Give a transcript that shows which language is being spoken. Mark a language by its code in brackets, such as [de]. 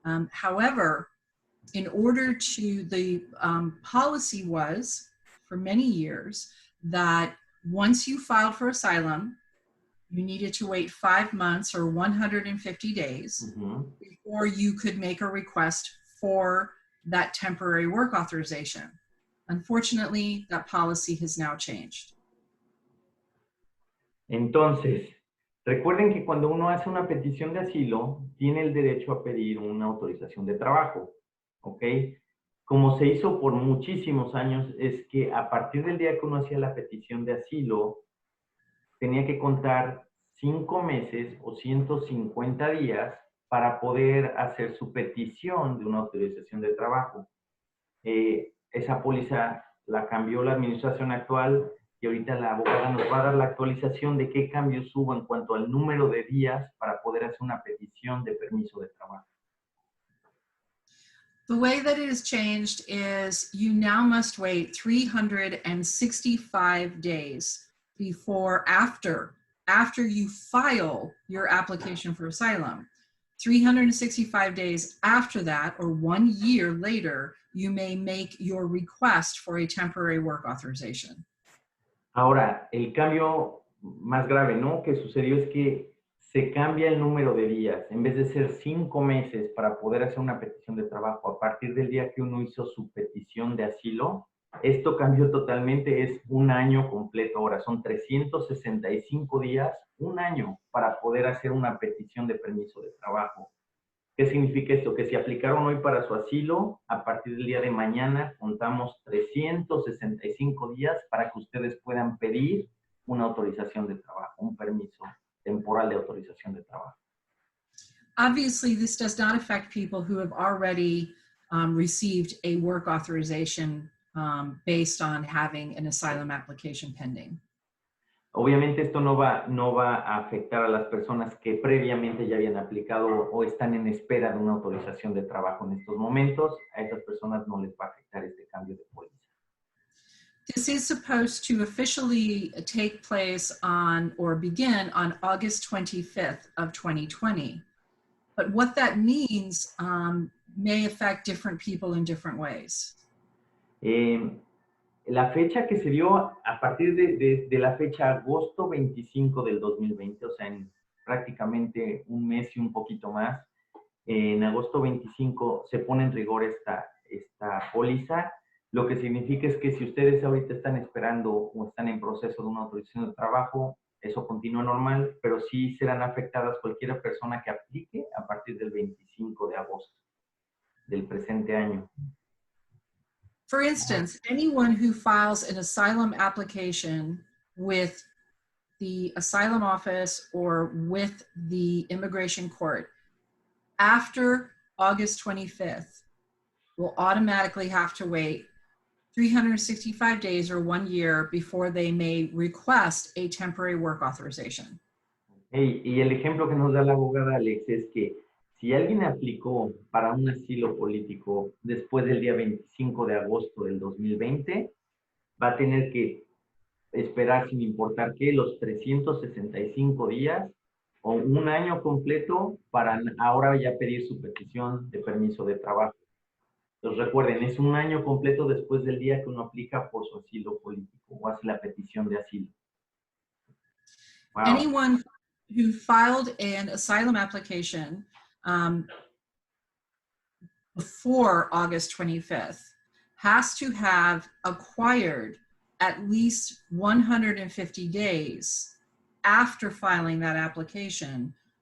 [en] However, in order to, the policy was for many years that once you filed for asylum, you needed to wait 5 months or 150 days before you could make a request for that temporary work authorization. Unfortunately, that policy has now changed. [es] Entonces, recuerden que cuando uno hace una petición de asilo, tiene el derecho a pedir una autorización de trabajo, ¿ok? Como se hizo por muchísimos años, es que a partir del día que uno hacía la petición de asilo, tenía que contar 5 meses o 150 días para poder hacer su petición de una autorización de trabajo. Esa póliza la cambió la administración actual y ahorita la abogada nos va a dar la actualización de qué cambios hubo en cuanto al número de días para poder hacer una petición de permiso de trabajo. [en] The way that it has changed is you now must wait 365 days before, after you file your application for asylum. 365 days after that, or 1 year later, you may make your request for a temporary work authorization. [es] Ahora, el cambio más grave, ¿no?, que sucedió es que se cambia el número de días. En vez de ser 5 meses para poder hacer una petición de trabajo, a partir del día que uno hizo su petición de asilo, esto cambió totalmente, es 1 año completo. Ahora son 365 días, 1 año, para poder hacer una petición de permiso de trabajo. ¿Qué significa esto? Que si aplicaron hoy para su asilo, a partir del día de mañana contamos 365 días para que ustedes puedan pedir una autorización de trabajo, un permiso temporal de autorización de trabajo. [en] Obviously, this does not affect people who have already received a work authorization based on having an asylum application pending. [es] Obviamente esto no va a afectar a las personas que previamente ya habían aplicado o están en espera de una autorización de trabajo en estos momentos. A esas personas no les va a afectar este cambio de póliza. [en] This is supposed to officially take place on or begin on August 25th of 2020. But what that means may affect different people in different ways. [es] La fecha que se dio a partir de la fecha agosto 25 del 2020, o sea, en prácticamente un mes y un poquito más, en agosto 25 se pone en rigor esta póliza, lo que significa es que si ustedes ahorita están esperando o están en proceso de una autorización de trabajo, eso continúa normal, pero sí serán afectadas cualquier persona que aplique a partir del 25 de agosto del presente año. [en] For instance, anyone who files an asylum application with the asylum office or with the immigration court after August 25th will automatically have to wait 365 days or 1 year before they may request a temporary work authorization. [es] Y el ejemplo que nos da la abogada Alex es que si alguien aplicó para un asilo político después del día 25 de agosto del 2020, va a tener que esperar sin importar qué, los 365 días o un año completo para ahora ya pedir su petición de permiso de trabajo. Entonces recuerden, es un año completo después del día que uno aplica por su asilo político o hace la petición de asilo. [en] Wow. Anyone who filed an asylum application before August 25th has to have acquired at least 150 days after filing that application